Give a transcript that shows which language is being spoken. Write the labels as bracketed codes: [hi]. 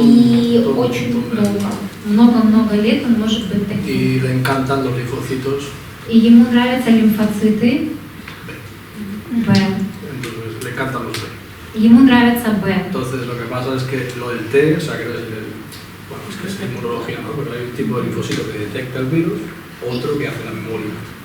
[ru] И очень много лет он может быть таким. [es] Y le encantan los linfocitos. [ru] И ему нравятся лимфоциты B. [es] Entonces, le encantan los B. [ru] Ему нравится B. [es] Entonces, lo que pasa es que lo del T, o sea, que es que es inmunología, ¿no? Pero hay un tipo de linfocito que detecta el virus, otro que hace la memoria.